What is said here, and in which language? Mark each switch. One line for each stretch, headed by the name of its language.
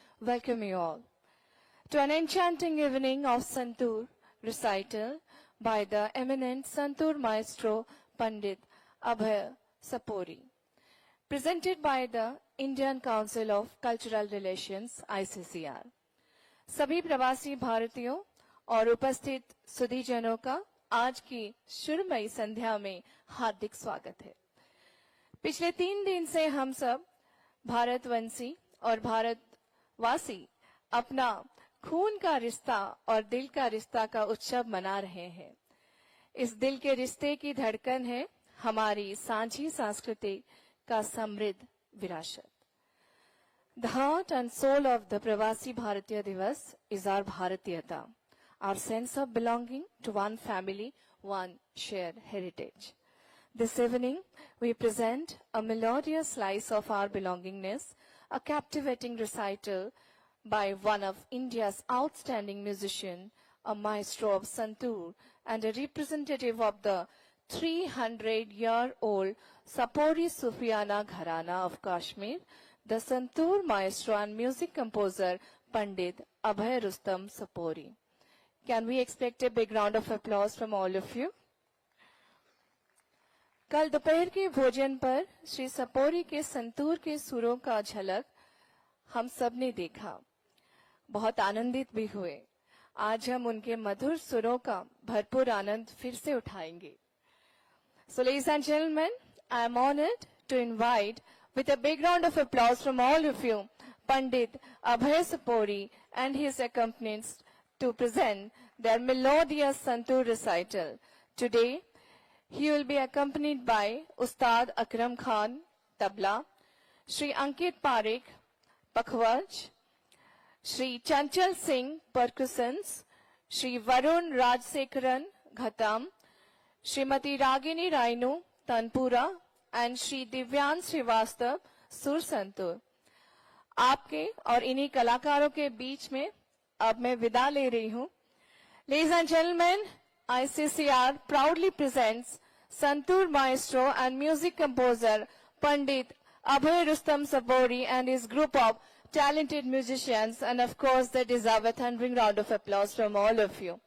English: Welcome you all to an enchanting evening of Santur recital by the eminent Santur maestro Pandit Abhay Sapori, presented by the Indian Council of Cultural Relations ICCR.
Hindi: सभी प्रवासी भारतीयों और उपस्थित सुधीजनों का आज की शुरमई संध्या में हार्दिक स्वागत है। पिछले 3 दिन से हम सब भारतवंशी और भारतवासी अपना खून का रिश्ता और दिल का रिश्ता का उत्सव मना रहे हैं। इस दिल के रिश्ते की धड़कन है हमारी सांझी संस्कृति का समृद्ध विरासत।
English: The heart and soul of the Pravasi Bharatiya Divas is our Bharatiyata, our sense of belonging to one family, one shared heritage. This evening, we present a melodious slice of our belongingness, a captivating recital by one of India's outstanding musicians, a maestro of Santur and a representative of the 300-year-old Sapori Sufiana Gharana of Kashmir, the Santur maestro and music composer Pandit Abhay Rustam Sapori. Can we expect a big round of applause from all of you?
Hindi: कल दोपहर के भोजन पर श्री सपोरी के संतूर के सुरों का झलक हम सब ने देखा, बहुत आनंदित भी हुए। आज हम उनके मधुर सुरों का भरपूर आनंद फिर से उठाएंगे।
English: So ladies and gentlemen, I am honored to invite with a big round of applause from all of you, Pandit Abhay Sapori and his accompanist to present their melodious Santur recital. Today, he will be accompanied by Ustad Akram Khan, tabla, Shri Ankit Parekh, pakhwaj, Shri Chanchal Singh, percussions, Shri Varun Rajsekharan, ghatam, Srimati Ragini Rainu, tanpura, and Shri Divyan Srivastav, सुर संतूर।
Hindi: आपके और इन्हीं कलाकारों के बीच में अब मैं विदा ले रही हूँ।
English: Ladies and gentlemen, ICCR proudly presents Santur maestro and music composer Pandit Abhay Rustam Sapori and his group of talented musicians, and of course they deserve a thundering round of applause from all of you.